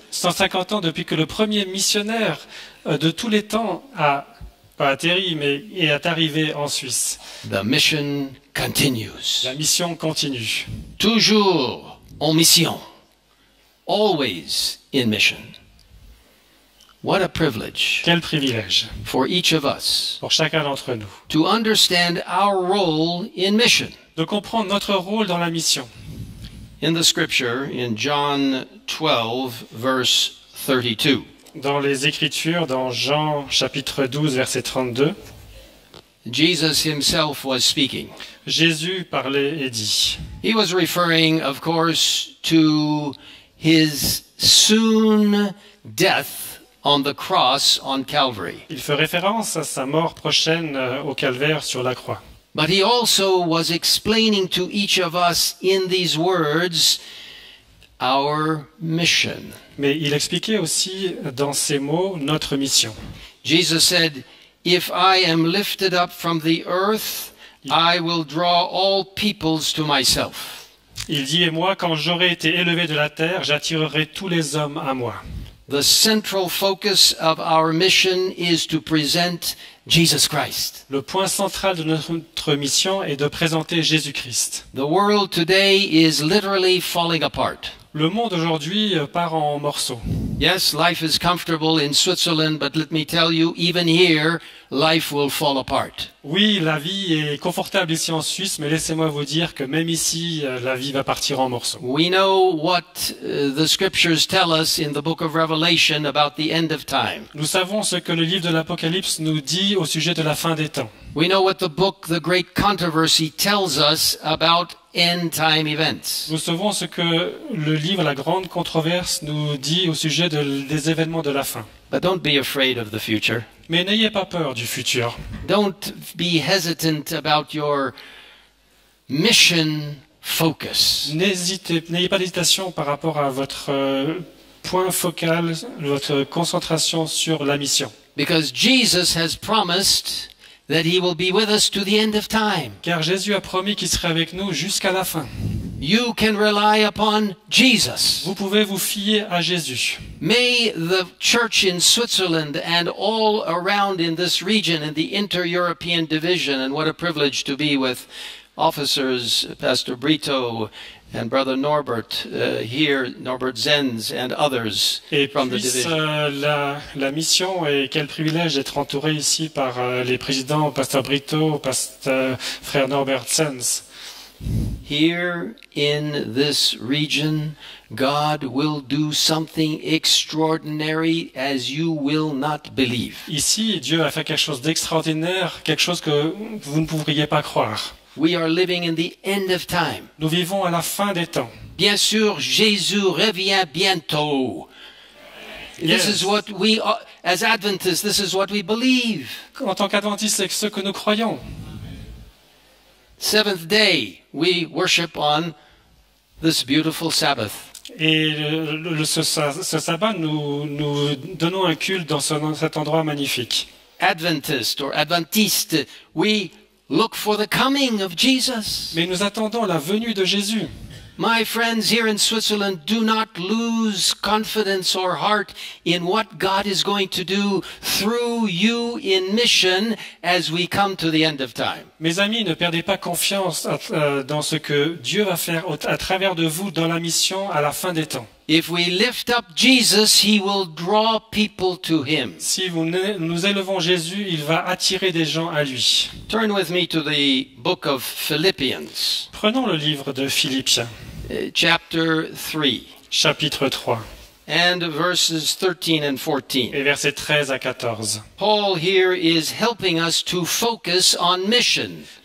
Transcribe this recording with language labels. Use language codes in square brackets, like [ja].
[fr] 150 ans depuis que le premier missionnaire de tous les temps a pas atterri, mais est arrivé en Suisse. [en] The mission continues. [fr] La mission continue. Toujours en mission. [en] Always in mission. What a privilege [fr] Quel privilège [en] for each of us [fr] pour chacun d'entre nous [en] to understand our role in mission. [fr] de comprendre notre rôle dans la mission. [en] In the scripture, in John 12, verse 32, [fr] Dans les Écritures, dans Jean chapitre 12, verset 32, [en] Jesus himself was speaking. [fr] Jésus parlait et dit. [en] He was referring, of course, to his soon death on the cross on Calvary. [fr] Il fait référence à sa mort prochaine au calvaire sur la croix. [en] But he also was explaining to each of us in these words our mission. [fr] Mais il expliquait aussi dans ces mots notre mission. [en] Jesus said, "If I am lifted up from the earth, I will draw all peoples to myself." [fr] Il dit, et moi, quand j'aurai été élevé de la terre, j'attirerai tous les hommes à moi. [en] The central focus of our mission is to present Jesus Christ. [fr] Le point central de notre mission est de présenter Jésus-Christ. [en] The world today is literally falling apart. [fr] Le monde aujourd'hui part en morceaux. [en] Yes, life is comfortable in Switzerland, but let me tell you, even here, life will fall apart. [fr] Oui, la vie est confortable ici en Suisse, mais laissez-moi vous dire que même ici, la vie va partir en morceaux. [en] We know what the scriptures tell us in the book of Revelation about the end of time. [fr] Nous savons ce que le livre de l'Apocalypse nous dit au sujet de la fin des temps. [en] We know what the book, The Great Controversy, tells us about end-time events. [fr] Nous savons ce que le livre La Grande Controverse nous dit au sujet des événements de la fin. [en] But don't be afraid of the future. [fr] Mais n'ayez pas peur du futur. [en] Don't be hesitant about your mission focus. [fr] N'ayez pas d'hésitation par rapport à votre point focal, votre concentration sur la mission. [en] Because Jesus has promised that he will be with us to the end of time. [fr] Car Jésus a promis qu'il serait avec nous jusqu'à la fin. [en] You can rely upon Jesus. [fr] Vous pouvez vous fier à Jésus. [en] May the church in Switzerland and all around in this region in the inter-European division, and what a privilege to be with officers, Pastor Brito and Brother Norbert here, Norbert Zenz and others [fr] Et [en] from the [fr] puisse [en] division. [fr] la mission, et quel privilège d'être entouré ici par les présidents, Pasteur Brito, Pasteur Frère Norbert Zenz. [en] Here in this region, God will do something extraordinary as you will not believe. [fr] Ici, Dieu a fait quelque chose d'extraordinaire, quelque chose que vous ne pourriez pas croire. [en] We are living in the end of time. [fr] Nous vivons à la fin des temps. Bien sûr, Jésus revient bientôt. [en] Yes. This is what we, as Adventists, this is what we believe. [fr] En tant qu'adventistes, c'est ce que nous croyons. [en] Seventh day, we worship on this beautiful Sabbath. [fr] Et ce sabbat, nous donnons un culte dans cet endroit magnifique. [en] Adventist or Adventiste, we look for the coming of Jesus. [fr] Mais nous attendons la venue de Jésus. [en] My friends here in Switzerland, do not lose confidence or heart in what God is going to do through you in mission as we come to the end of time. [fr] Mes amis, ne perdez pas confiance dans ce que Dieu va faire à travers de vous dans la mission à la fin des temps. [en] If we lift up Jesus, he will draw people to him. [fr] Si nous élevons Jésus, il va attirer des gens à lui. [en] Turn with me to the book of Philippians, [fr] Prenons le livre de Philippiens, [en] chapter 3, [fr] chapitre 3, [en] and verses 13 and 14. [fr] et versets 13 à 14. [en] Paul here is helping us to focus on mission.